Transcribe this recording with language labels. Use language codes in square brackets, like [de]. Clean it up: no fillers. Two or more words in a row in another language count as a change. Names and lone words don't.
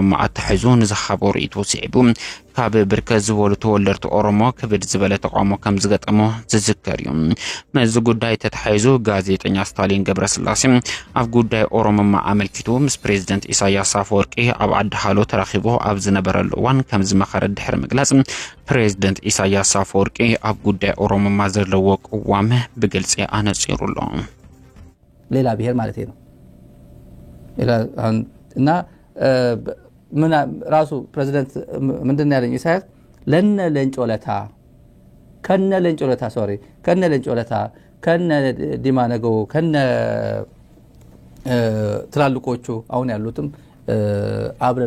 [ti] ማአተሕዙ ንዝሓበሩ ኢትወሲዕቡ ካብ ብርከዝ ዝበሉ ተወለድቲ ኦሮሞ ክብድ ዝበለ ተቃውሞ ከም ዝገጠሞ ዝዝከር እዩ መዚ ጉዳይ ተተሓይዙ ጋዜጠኛ ስታሊን ገብረስላሴ ኣብ ጉዳይ ኦሮሞ ማአመልኪቱ ምስ ፕሬዝዳንት ኢሳያስ አፈወርቂ ኣብ ዓዲ ሃሎ ተራኺቡ ኣብ ዝነበረሉ እዋን ከም ዝመኸረ ድሕሪ ምግላጽ ፕሬዝዳንት ኢሳያስ አፈወርቂ ኣብ ጉዳይ ኦሮሞ ማዘለዎ ቅዋም በግልጽ አነጽሩሎ [am] ሌላ ብሔር ማለት ነው ሌላ እና ምን ራሱ ፕሬዝዳንት ምንድነው ያለኝ ኢሳያስ ለነ ለንጮለታ ከነ ለንጮለታ ከነ ለንጮለታ ከነ ዲማነገው ከነ ትላልቆቹ አሁን ያሉትም አብረን